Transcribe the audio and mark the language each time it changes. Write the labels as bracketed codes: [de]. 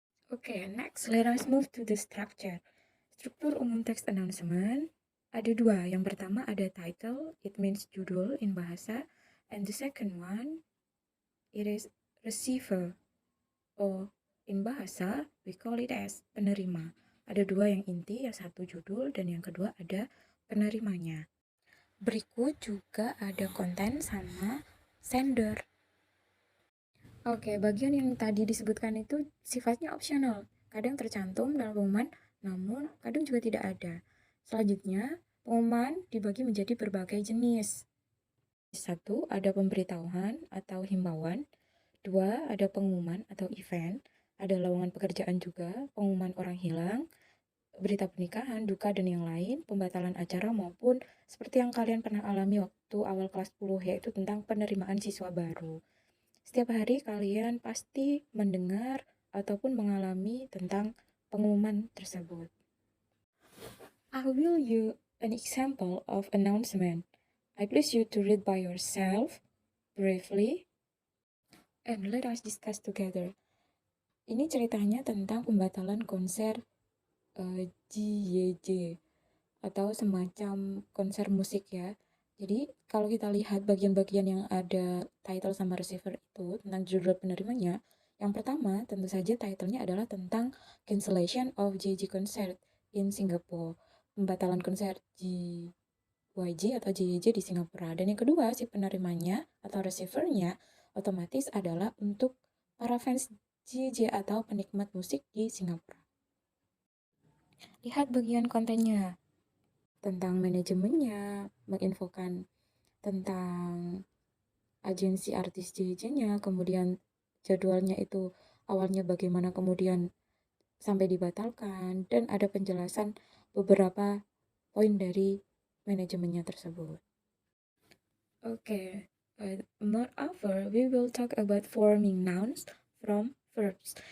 [en] Okay, next let us move to the structure. [id] Struktur umum teks announcement ada dua. [en] Yang pertama ada title, it means judul in bahasa, and the second one it is receiver, or in bahasa we call it as penerima. [id] Ada dua yang inti, yang satu judul dan yang kedua ada penerimanya. Berikut juga ada konten sama sender. Oke, bagian yang tadi disebutkan itu sifatnya opsional. Kadang tercantum dalam pengumuman, namun kadang juga tidak ada. Selanjutnya, pengumuman dibagi menjadi berbagai jenis. Satu, ada pemberitahuan atau himbauan. Dua, ada pengumuman atau event. Ada lowongan pekerjaan juga, pengumuman orang hilang, berita pernikahan, duka, dan yang lain, pembatalan acara maupun seperti yang kalian pernah alami waktu awal kelas 10, yaitu tentang penerimaan siswa baru. Setiap hari kalian pasti mendengar ataupun mengalami tentang pengumuman tersebut. [en] I will use an example of announcement. I please you to read by yourself briefly and let us discuss together. [id] Ini ceritanya tentang pembatalan konser JYJ atau semacam konser musik ya. Jadi kalau kita lihat bagian-bagian yang ada title sama receiver itu tentang judul penerimanya, yang pertama tentu saja titlenya adalah tentang [en] cancellation of JJ concert in Singapore, [id] pembatalan konser JYJ atau JYJ di Singapura. Dan yang kedua si penerimanya atau receivernya otomatis adalah untuk para fans JJ atau penikmat musik di Singapura. Lihat bagian kontennya tentang manajemennya, menginfokan tentang agensi artis JJ-nya, kemudian jadwalnya itu awalnya bagaimana, kemudian sampai dibatalkan, dan ada penjelasan beberapa poin dari manajemennya tersebut. [en] Okay, moreover, we will talk about forming nouns from verbs.